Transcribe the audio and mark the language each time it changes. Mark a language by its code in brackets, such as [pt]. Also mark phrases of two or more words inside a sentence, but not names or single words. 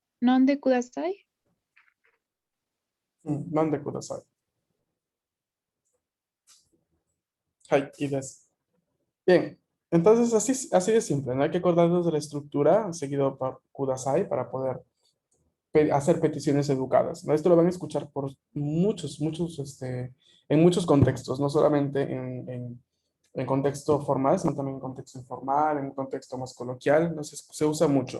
[ja] 飲んでください. まんでください. はい, いいです. [es] Bien, entonces así de simple, no hay que acordarnos de la estructura seguido por kudasai para poder hacer peticiones educadas, ¿no? Esto lo van a escuchar por en muchos contextos, no solamente en contexto formal, sino también en contexto informal, en un contexto más coloquial, no sé, se usa mucho.